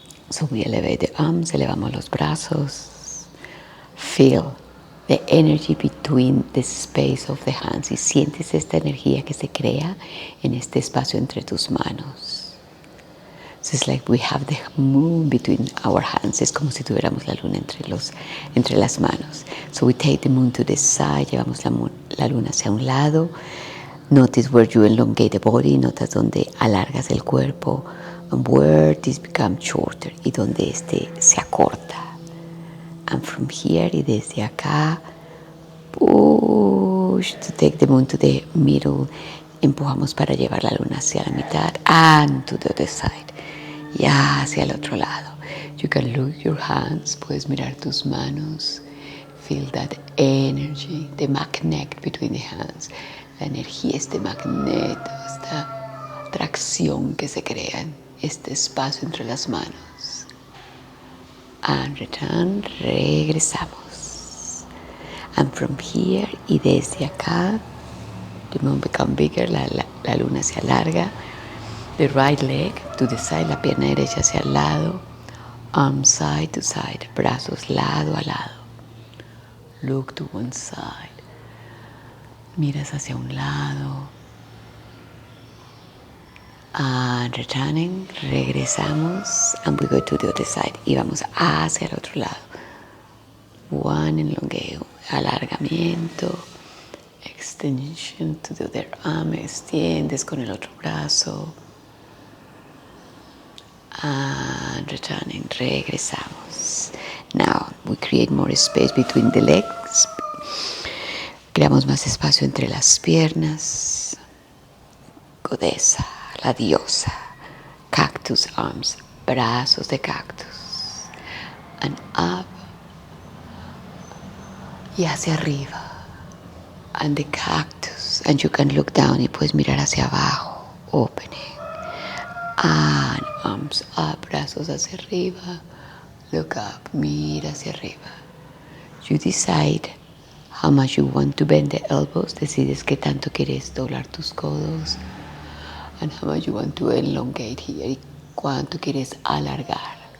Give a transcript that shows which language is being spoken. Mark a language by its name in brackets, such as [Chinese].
[English] So we elevate the arms, [Spanish] elevamos los brazos. [English] Feel the energy between the space of the hands. [Spanish] Y sientes esta energía que se crea en este espacio entre tus manos. [English] So it's like we have the moon between our hands. [Spanish] Es como si tuviéramos la luna entre las manos. [English] So we take the moon to the side. [Spanish] Llevamos la luna hacia un lado. [English] Notice where you elongate the body. [Spanish] Notas donde alargas el cuerpo. [English] And where this becomes shorter. [Spanish] Y donde este se acorta. [English] And from here, [Spanish] y desde acá, [English] push to take the moon to the middle. [Spanish] Empujamos para llevar la luna hacia la mitad. [English] And to the other side. [Spanish] Y hacia el otro lado. [English] You can look your hands. [Spanish] Puedes mirar tus manos. [English] Feel that energy, the magnet between the hands. [Spanish] La energía, este magneto, esta atracción que se crea en este espacio entre las manos. [English] And return, [Spanish] regresamos. [English] And from here, [Spanish] y desde acá, [English] the moon become bigger, [Spanish] la luna se alarga. [English] The right leg to the side, [Spanish] la pierna derecha hacia el lado. [English] Arm side to side, [Spanish] brazos lado a lado. [English] Look to one side. [Spanish] Miras hacia un lado. [English] And returning, [Spanish] regresamos. [English] And we go to the other side. [Spanish] Y vamos hacia el otro lado. [English] One elongate, [Spanish] alargamiento. [English] Extension to the other arm. [Spanish] Extiendes con el otro brazo. [English] And returning, [Spanish] regresamos. [English] Now we create more space between the legs. [Spanish] Creamos más espacio entre las piernas. Godesa, la diosa. [English] Cactus arms, [Spanish] brazos de cactus. [English] And up. [Spanish] Y hacia arriba. [English] And the cactus. And you can look down [Spanish] y puedes mirar hacia abajo. [English] Opening. And arms up, [Spanish] brazos hacia arriba. [English] Look up, [Spanish] mira hacia arriba. [English] You decide how much you want to bend the elbows. [Spanish] Decides qué tanto quieres doblar tus codos. [English] And how much you want to elongate here. [Spanish] Y cuánto quieres alargar.